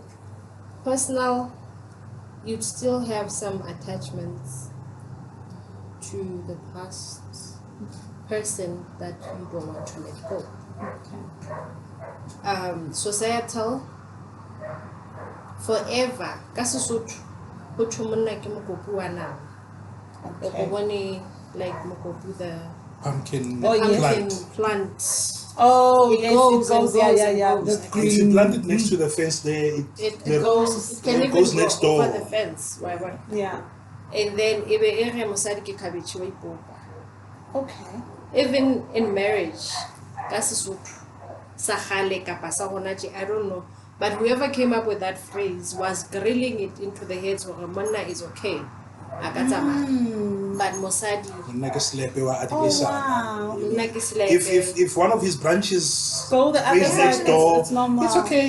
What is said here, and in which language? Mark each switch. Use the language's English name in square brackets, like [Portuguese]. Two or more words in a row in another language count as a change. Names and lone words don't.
[English] Personal, you'd still have some attachments to the past person that you don't want to let go. Okay. Societal, forever. [Southern Sotho] Kasi Sesotho, ho thwe monna ke mokopu wa nama. [English] Okay. Like mokopu the pumpkin plant. Oh, it yes, goes, it goes. Yeah. goes. The If green. you plant it next to the fence there, It goes. It can even goes go next door. over the fence. Why? Yeah. And then [Southern Sotho] ebe ere mosadi ke cabbage wa ipopa. [English] Okay. Even in marriage, [Southern Sotho] ka Sesotho sa kgale kapa sa hona tje, [English] I don't know, but whoever came up with that phrase was drilling it into the heads of a monna is okay. But mosadi. Oh wow. If one of his branches go the other grows side, next door, it's normal. it's okay.